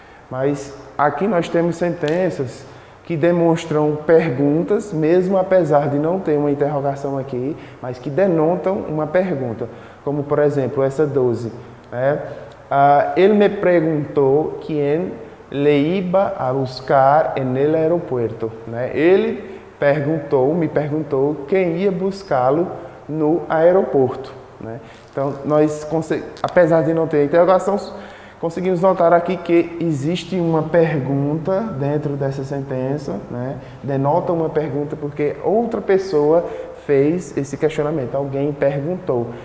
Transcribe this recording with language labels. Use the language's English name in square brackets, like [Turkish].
[Portuguese] Mas aqui nós temos sentenças que demonstram perguntas, mesmo apesar de não ter uma interrogação aqui, mas que denotam uma pergunta. Como, por exemplo, essa 12. Né? Ele me perguntou quem [Spanish] le iba a buscar en el aeropuerto. [Portuguese] Né? Ele me perguntou quem ia buscá-lo no aeroporto. Né? Então, nós, apesar de não ter interrogação, conseguimos notar aqui que existe uma pergunta dentro dessa sentença, né? Denota uma pergunta porque outra pessoa fez esse questionamento, alguém perguntou.